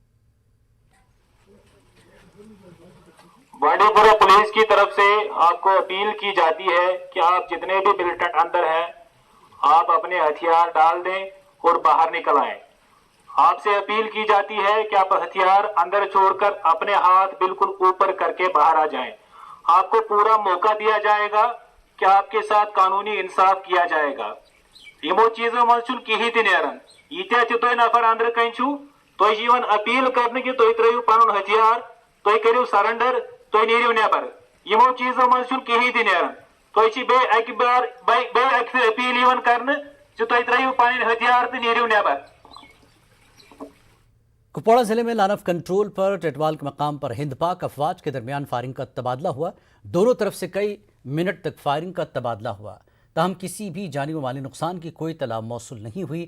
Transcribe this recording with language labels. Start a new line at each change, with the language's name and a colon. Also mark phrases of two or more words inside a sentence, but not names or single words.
Hindi: बांडीपुरा पुलिस की तरफ से आपको अपील की जाती है कि आप जितने भी मिलिटेंट अंदर हैं, आप अपने हथियार डाल दें और बाहर निकल आएं। आपसे अपील की जाती है कि आप हथियार अंदर छोड़कर अपने हाथ बिल्कुल ऊपर करके बाहर आ जाएं। आपको पूरा मौका दिया जाएगा कि आपके साथ कानूनी इंसाफ किया जाएगा।
Kashmiri: यमो चीजों मज कहीं तह नेरान यीत्या तुम नफर अंदर कन तुम अपील कर कि तुम त्रो पन हथियार, तुम करो सरेंडर, तुम नीरिव नेबर। यमो चीजों मज कहीं तह नेरान तुम अपील कर तुम त्रो पन हथियार तो नीरिव नेबर।
Hindi: कुपवाड़ा जिले में लानफ कंट्रोल पर टेटवाल के मकाम पर हिंद पाक अफवाज के दरमियान फायरिंग का तबादला हुआ। दोनों तरफ से कई मिनट तक फायरिंग का तबादला हुआ, ताहम किसी भी जानी व माली नुकसान की कोई तला मौसूल नहीं हुई।